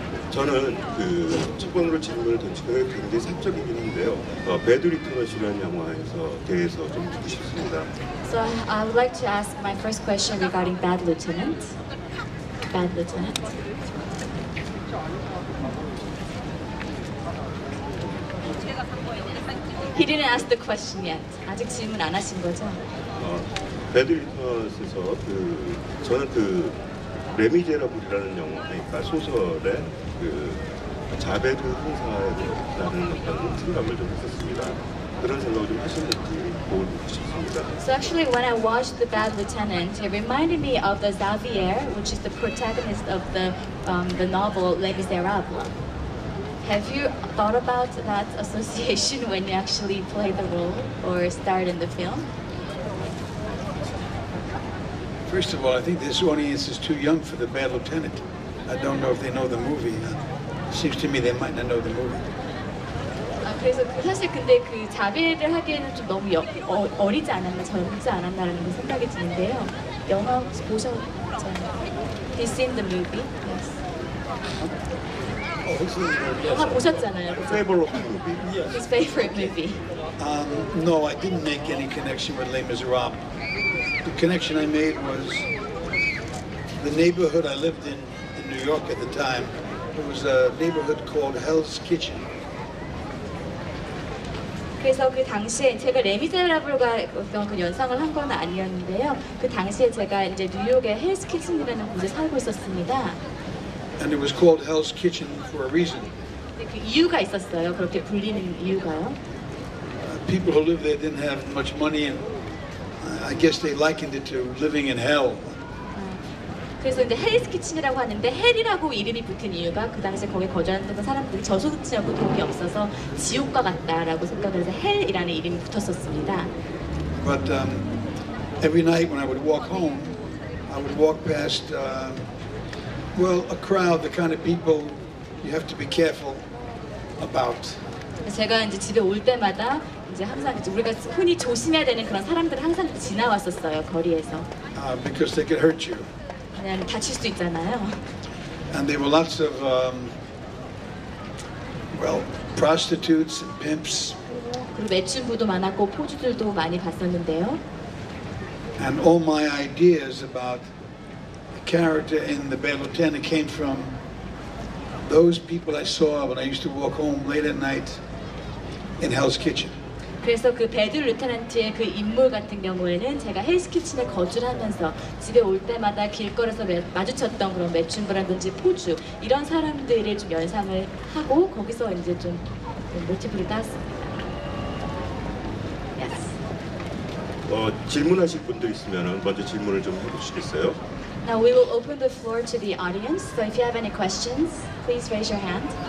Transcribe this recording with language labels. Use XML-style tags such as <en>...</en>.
<ko>저는 첫 번으로 질문을 던지는 게 굉장히 사적이긴 한데요. 배드 리터넛이라는 영화에서 대해서 좀 묻고 싶습니다.</ko> <en>So I would like to ask my first question regarding Bad Lieutenant. Bad Lieutenant. He didn't ask the question yet.</en> <ko>아직 질문 안 하신 거죠? 배드 리터넛에서 저는 레미제라블이라는 영화, 그러니까 소설의 자베드 형사라는 어떤 생각을 좀 했었습니다. 그런 생각을 좀 하셨는지 보고 싶습니다.</ko> <en>So actually, when I watched The Bad Lieutenant, it reminded me of the Xavier, which is the protagonist of the novel Les Miserables. Have you thought about that association when you actually played the role or starred in the film? First of all, I think this audience is too young for The Bad Lieutenant. I don't know if they know the movie. It seems to me they might not know the movie.</en> <ko>그래서 사실 근데 자비를 하기에는 좀 너무 어리지 않았나, 젊지 않았나라는 생각이 드는데요. 영화 보셨잖아요.</ko> <en>He's seen the movie. Yes.</en> <ko>영화 보셨잖아요.</ko> <en>Favorite movie. His favorite movie. No, I didn't make any connection with Les Miserables. The connection I made was the neighborhood I lived in New York at the time. It was a neighborhood called Hell's Kitchen.</en> <ko>그래서 그 당시에 제가 레미제라블과 어떤 그 연상을 한 건 아니었는데요. 그 당시에 제가 이제 뉴욕의 헬스 키친이라는 곳에 살고 있었습니다.</ko> <en>And it was called Hell's Kitchen for a reason.</en> <ko>근데 그 이유가 있었어요. 그렇게 불리는 이유가요.</ko> <en>People who lived there didn't have much money, and I guess they likened it to living in hell.</en> <ko>그래서 이제 헬스 키친이라고 하는데 헬이라고 이름이 붙은 이유가 그 당시에 거기 거주하는 사람들이 저소득층이고 돈이 없어서 지옥과 같다라고 생각을 해서 헬이라는 이름이 붙었었습니다.</ko> <en>But every night when I would walk home, I would walk past, well, a crowd, the kind of people you have to be careful about.</en> <ko>제가 이제 집에 올 때마다 이제 항상 이제 우리가 흔히 조심해야 되는 그런 사람들을 항상 지나왔었어요, 거리에서.</ko> <en>Because they could hurt you.</en> <ko>왜냐하면 다칠 수 있잖아요.</ko> <en>And there were lots of, well, prostitutes and pimps.</en> <ko>그리고 매춘부도 많았고 포주들도 많이 봤었는데요.</ko> <en>And all my ideas about the character in the Bay Lieutenant came from those people I saw when I used to walk home late at night in Hell's Kitchen.</en> <ko>그래서 그 배드 루테넌트의 그 인물 같은 경우에는 제가 헬스 키친에 거주를 하면서 집에 올 때마다 길거리에서 마주쳤던 그런 매춘부라든지 포주 이런 사람들을 좀 연상을 하고 거기서 이제 좀 모티브를 따왔습니다.</ko> <en>Yes.</en> <ko>질문하실 분들 있으면 먼저 질문을 좀 해주시겠어요?</ko> <en>Now we will open the floor to the audience. So if you have any questions, please raise your hand.</en>